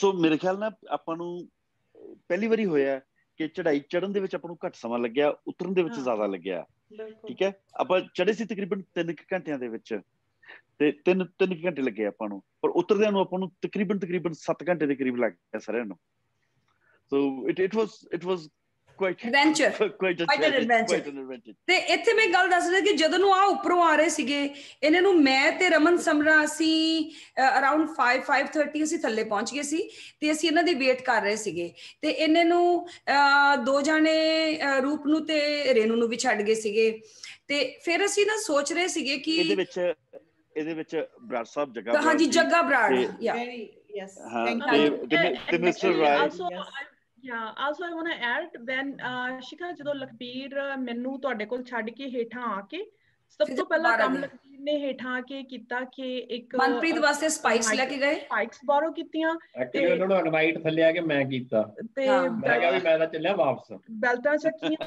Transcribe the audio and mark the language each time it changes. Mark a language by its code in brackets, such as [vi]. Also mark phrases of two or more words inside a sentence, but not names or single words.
[pa] ਸੋ ਮੇਰੇ ਖਿਆਲ ਨਾਲ ਆਪਾਂ ਨੂੰ ਪਹਿਲੀ ਵਾਰੀ ਹੋਇਆ ਕਿ ਚੜਾਈ ਚੜਨ ਦੇ ਵਿੱਚ ਆਪਾਂ ਨੂੰ ਘੱਟ ਸਮਾਂ ਲੱਗਿਆ, ਉਤਰਨ ਦੇ ਵਿੱਚ ਜ਼ਿਆਦਾ ਲੱਗਿਆ, ਠੀਕ ਹੈ। ਆਪਾਂ ਚੜੇ ਸੀ ਤਕਰੀਬਨ 3 ਘੰਟਿਆਂ ਦੇ ਵਿੱਚ, ਤੇ 3 ਘੰਟੇ ਲੱਗੇ ਆਪਾਂ ਨੂੰ, ਪਰ ਉਤਰਦਿਆਂ ਨੂੰ ਆਪਾਂ ਨੂੰ ਤਕਰੀਬਨ 7 ਘੰਟੇ ਦੇ ਕਰੀਬ ਲੱਗ ਗਿਆ ਸਾਰਿਆਂ ਨੂੰ। [en] So it was quite an adventure. [pa] ਤੇ ਇੱਥੇ ਮੈਂ ਗੱਲ ਦੱਸ ਰਹੀ ਕਿ ਜਦੋਂ ਨੂੰ ਉੱਪਰੋਂ ਆ ਰਹੇ ਸੀਗੇ, ਇਹਨਾਂ ਨੂੰ ਮੈਂ ਤੇ ਰਮਨ ਸਮਰਾ ਅਸੀਂ ਅਰਾਊਂਡ 5:30 ਅਸੀਂ ਥੱਲੇ ਪਹੁੰਚ ਗਏ ਸੀ, ਤੇ ਅਸੀਂ ਇਹਨਾਂ ਦੀ ਵੇਟ ਕਰ ਰਹੇ ਸੀਗੇ। ਤੇ ਇਹਨਾਂ ਨੂੰ 2 ਜਾਣੇ ਰੂਪ ਨੂੰ ਤੇ ਰੇਨੂ ਨੂੰ ਵੀ ਛੱਡ ਗਏ ਸੀਗੇ। ਤੇ ਫਿਰ ਅਸੀਂ ਨਾ ਸੋਚ ਰਹੇ ਸੀਗੇ ਕਿ ਇਹਦੇ ਵਿੱਚ ਬਰਾੜ ਸਾਹਿਬ ਜੱਗਾ, ਹਾਂਜੀ ਜੱਗਾ ਬਰਾੜ, ਤੇ ਮਿਸਟਰ ਰਾਏ। [en] Yeah, also I want to add when [pa] ਸ਼ਿਖਾ ਜਦੋਂ ਲਖਬੀਰ ਮੈਨੂੰ ਤੁਹਾਡੇ ਕੋਲ ਛੱਡ ਕੇ ਹੇਠਾਂ ਆ ਕੇ, ਸਭ ਤੋਂ ਪਹਿਲਾ ਕੰਮ ਲਖਬੀਰ ਨੇ ਹੇਠਾਂ ਆ ਕੇ ਕੀਤਾ ਕਿ ਇੱਕ ਮਨਪ੍ਰੀਤ ਵਾਸਤੇ ਸਪਾਈਕਸ ਲੈ ਕੇ ਗਏ, ਸਪਾਈਕਸ ਬਾਰੋ ਕੀਤੀਆਂ। ਐਕਚੁਅਲੀ ਉਹਨਾਂ ਨੂੰ ਇਨਵਾਈਟ ਥੱਲੇ ਆ ਕੇ ਮੈਂ ਕੀਤਾ, ਤੇ ਮੈਂ ਕਿਹਾ ਵੀ ਮੈਂ ਤਾਂ ਚੱਲਿਆ ਵਾਪਸ, ਬੈਲਟਾਂ ਚੱਕੀਆਂ।